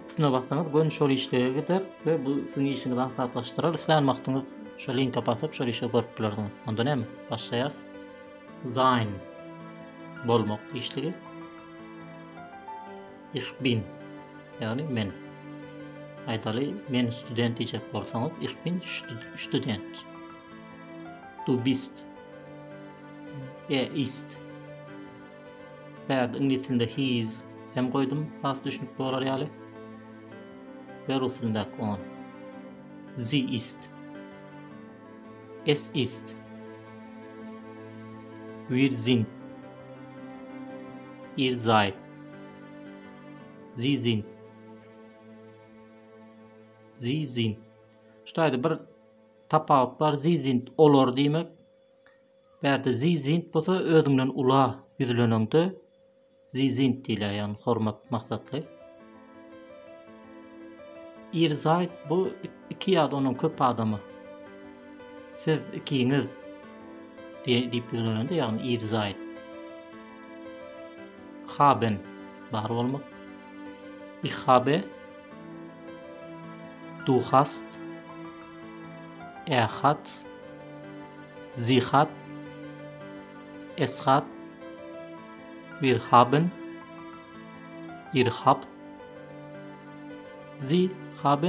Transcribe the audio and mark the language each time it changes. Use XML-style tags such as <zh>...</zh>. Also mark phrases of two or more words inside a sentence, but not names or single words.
<tk>Şuna bassaňyz gönül şol işlige gider we bu siziň işiňizi asanlaşdyrar. Islan maktyňyz şo linke basyp şol işi görüp bilersiňiz. Onda näme? Başlaýas. Sein bolmak işligi.</tk> <de>Ich bin</de> <tk>yani men. Aýdaly men student diýjek bolsaňyz</tk> <de>ich bin student. Du bist. Ist.</de> <tk>Bäde ingliz tilinde</tk> <en>he is</en> <tk>hem goýdum. Has düşnükli bolar ýaly. Ve rus tilinde on.</tk> <de>Sie ist. Es ist. Wir sind. Ihr seid. Sie sind. Sie sind.</de> <tk>Ştaýda bir tapawut bar.</tk> <de>Sie sind</de> <tk>olar diýmek. Bäde</tk> <de>sie sind</de> <tk>bolsa özüňden ula ýüzlenende</tk> <de>sie sind</de> <tk>diýilýär, ýani hormat maksatly.</tk> <de>Ihr seid</de> <tk>bu iki ýa-da onuň köp adamy. Siz ikiňiz diýip ýüzlenende, ýani</tk> <de>ihr seid.</de> <tk>Haben bar bolmak.</tk> <de>Ich habe. Du hast. Er hat. Sie hat. Es hat. Wir haben. Ihr habt. Sie haben.</de>